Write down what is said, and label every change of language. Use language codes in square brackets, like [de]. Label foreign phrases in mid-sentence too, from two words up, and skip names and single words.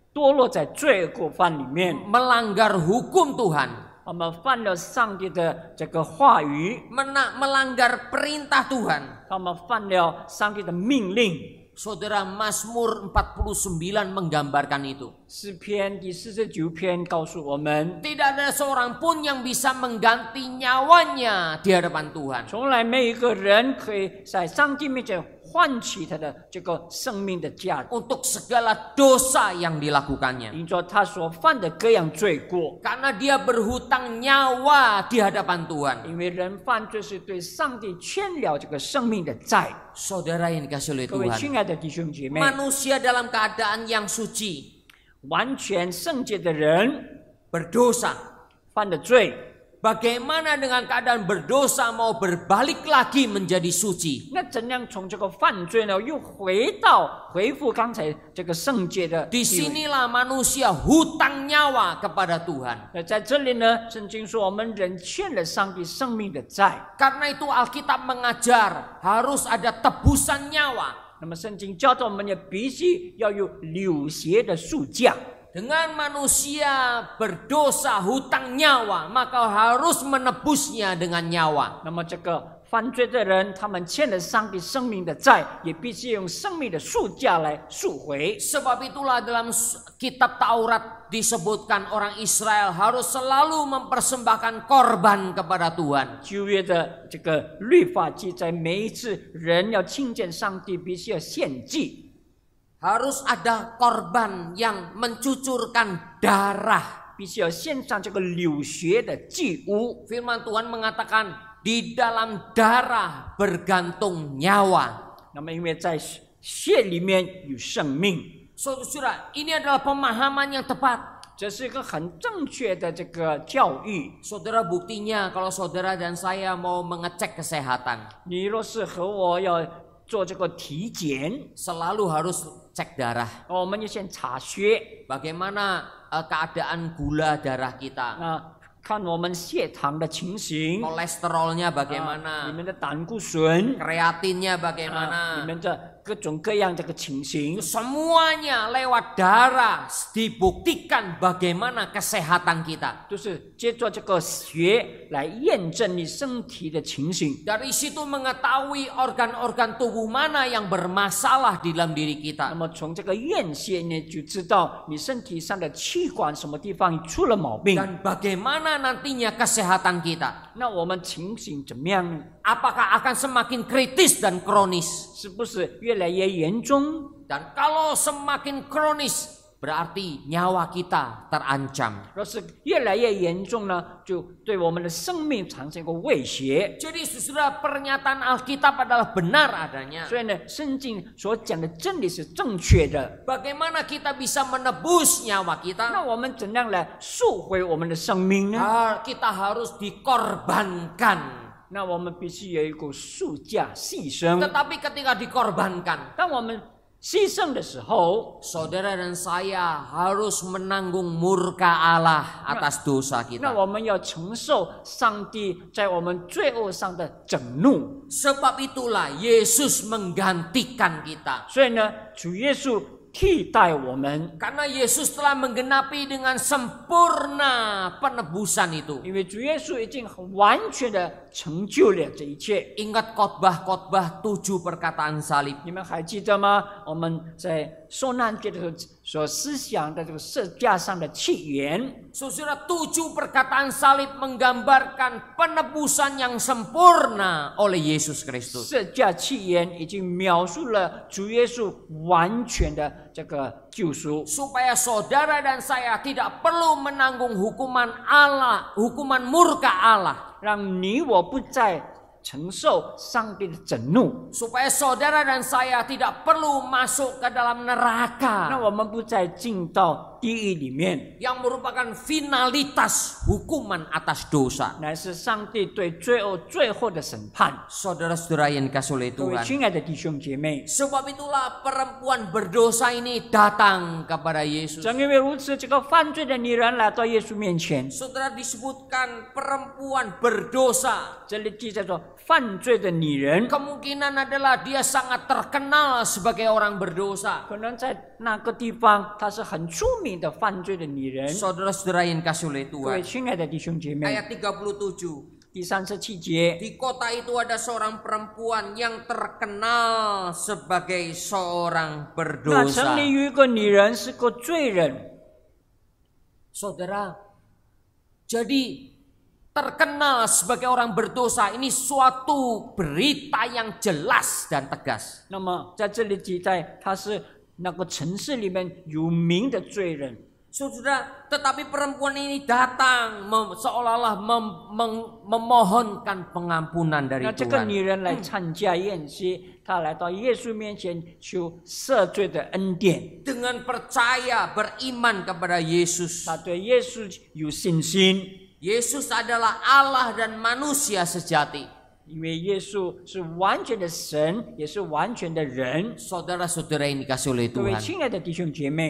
[id] melanggar hukum Tuhan, [zh] 我们犯了上帝的这个话语， [id] melanggar perintah Tuhan. [zh] 他们犯了上帝的命令。 [id] Saudara, Mazmur 49 menggambarkan itu. [zh] 诗篇第49篇告诉我们， [id] Tidak ada seorang pun yang bisa mengganti nyawanya di hadapan Tuhan. [zh] 从来没有一个人可以在上帝面前换取他的这个生命的价值， [id] Untuk segala dosa yang dilakukannya. [zh] 因着他所犯的各样罪过。 [id] Karena dia berhutang nyawa di hadapan Tuhan. [zh] 因为人犯罪是对上帝欠了这个生命的债。 [id] Saudara yang dikasih oleh [zh] 各位 [id] Tuhan. [zh] 亲爱的弟兄姐妹， [id] Manusia dalam keadaan yang suci. [zh] 完全圣洁的人 [id] Berdosa. [zh] 犯的罪， [id] Bagaimana dengan keadaan berdosa mau berbalik lagi menjadi suci? [zh] 那怎样从这个犯罪呢，又恢复刚才这个圣洁的地位？ [id] Disinilah manusia hutang nyawa kepada Tuhan. [zh] 那在这里呢，圣经说我们人欠了上帝生命的债。 [id] Karena itu Alkitab mengajar harus ada tebusan nyawa. [zh] 那么圣经教导我们也必须要有流血的赎价。 [id] Dengan manusia berdosa hutang nyawa, maka harus menebusnya dengan nyawa. [zh] 那么这个犯罪的人，他们欠了上帝生命的债，也必须用生命的赎价来赎回。 [id] Sebab itulah dalam kitab Taurat disebutkan orang Israel harus selalu mempersembahkan korban kepada Tuhan. [zh] 旧约的这个律法记载，每一次人要亲近上帝，必须要献祭。 [id] Harus ada korban yang mencucurkan darah. [zh] 必须要献上这个流血的祭物。 [id] Firman Tuhan mengatakan di dalam darah bergantung nyawa. [zh] 那么因为在血里面有生命， [id] Saudara, ini adalah pemahaman yang tepat. [zh] 这是一个很正确的这个教育。 [id] Saudara, buktinya kalau saudara dan saya mau mengecek kesehatan, [zh] 你若是和我要做这个体检， [id] selalu harus cek darah. [zh] 我们要先查血， [id] Bagaimana keadaan gula darah kita, [zh] 看我们血糖的情形， [id] kolesterolnya [zh] 里 [id] bagaimana, [zh] 面的胆固醇， [id] kreatinnya [zh] 里 [id] bagaimana. [zh] 面的各种各样这个情形。 [id] Semuanya lewat darah dibuktikan bagaimana kesehatan kita. [zh] 都是借着这个血来验证你身体的情形， [id] Dari situ mengetahui organ-organ tubuh mana yang bermasalah di dalam diri [zh] 那 [id] kita. [zh] 么从这个验血呢，就知道你身体上的器官什么地方出了毛病， [id] Dan bagaimana nantinya kesehatan kita. [zh] 那我们情形怎么样呢？ [id] Apakah akan semakin kritis dan kronis? [zh] 是不是越来越严重？ [id] Dan kalau semakin kronis, berarti nyawa kita terancam. [zh] 若是越来越严重呢，就对我们的生命产生一个威胁。 [id] Jadi sudah pernyataan Alkitab adalah benar adanya. [zh] 所以呢，圣经所讲的真理是正确的。 [id] Bagaimana kita bisa menebus nyawa [zh] 那 [id] kita? [zh] 我们怎样来赎回我们的生命呢？ [id] Kita harus dikorbankan. [zh] 那我们必须有一个赎价牺牲。 [id] Tetapi ketika dikorbankan, [zh] 当我们牺牲的时候， [id] saudara dan saya harus menanggung murka Allah atas dosa [zh] 那 [id] kita. [zh] 我们要承受上帝在我们罪恶上的整怒。 [id] Sebab itulah Yesus menggantikan kita. [zh] 所以呢，主耶稣替代我们， [id] Karena Yesus telah menggenapi dengan sempurna penebusan itu. [zh] 因为主耶稣已经很完全的成就了这一切。 [id] Ingat khotbah-khotbah 7 perkataan salib. [zh] 你们还记得吗？我们在受难节的时候所思想的这个十架上的起源。 [id] Saudara, 7 perkataan salib menggambarkan penebusan yang sempurna oleh Yesus Kristus. [zh] 十架起源已经描述了主耶稣完全的这个救赎， [id] Supaya saudara dan saya tidak perlu menanggung hukuman Allah, hukuman murka Allah. [zh] 让你我不再承受上帝的整怒， [id] Supaya saudara dan saya tidak perlu masuk ke dalam [zh] 那 [id] neraka [zh] 我们不再进到地狱里面， [id] yang merupakan finalitas hukuman atas dosa. [zh] 乃是上帝对罪恶最后的审判。 [id] Saudara-saudara yang dikasihi oleh [zh] 各位 [id] Tuhan. [zh] 亲爱的弟兄姐妹， [id] Sebab itulah perempuan berdosa ini datang kepada Yesus. [zh] 正因为如此，这个犯罪的女人来到耶稣面前， [id] Saudara, disebutkan perempuan berdosa. [zh] 这里记载着犯罪的女人， [id] Kemungkinan adalah dia sangat terkenal sebagai orang berdosa. [zh] 可能在那个地方她是很出名明的犯罪的女人。 [id] Saudara-saudara yang kasih oleh [zh] 各位 [id] Tuhan. [zh] 亲爱的弟兄姐妹， [id] Ayat 37. [zh] 第37节， [id] Di kota itu ada seorang perempuan yang terkenal sebagai seorang [zh] 那城 [id] berdosa. [zh] 里有一个女人是个罪人。 [id] Saudara, jadi terkenal sebagai orang berdosa ini suatu berita yang jelas dan tegas. [zh] 那么在这里记载，她是那个城市里面有名的罪人。 [id] Saudara, tetapi perempuan ini datang seolah-olah memohonkan pengampunan dari [zh] 那这个 [id] Tuhan. [zh] 女人来参加宴席，她来到耶稣面前求赦罪的恩典。 [id] Dengan percaya beriman kepada Yesus. [zh] 她对耶稣有信心， [id] Yesus adalah Allah dan manusia sejati. [zh] 因为耶稣是完全的神，也是完全的人。 [id] Saudara-saudara yang dikasih oleh [zh] 各位 [id] Tuhan. [zh] 亲爱的弟兄姐妹，